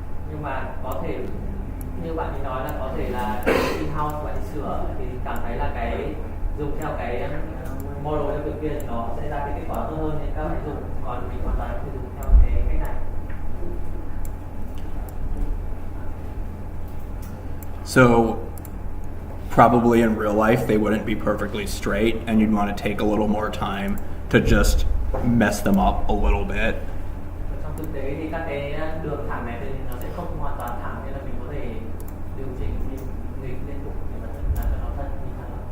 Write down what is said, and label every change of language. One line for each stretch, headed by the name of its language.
Vietnamese: Nhưng mà có thể như bạn ấy nói là có thể là in-house bạn ấy sửa thì cảm thấy là cái dùng theo cái model theo kiểu kia thì nó sẽ ra cái kết quả tốt hơn nên các bạn dùng, còn mình hoàn toàn có thể dùng theo cái cách này.
English: So probably in real life they wouldn't be perfectly straight and you'd want to take a little more time to just mess them up a little bit.
Vietnamese: Trong thực tế thì các cái đường thẳng này thì nó sẽ không hoàn toàn thẳng nên là mình có thể điều chỉnh nghịch liên tục để mà làm cho nó thân như thẳng.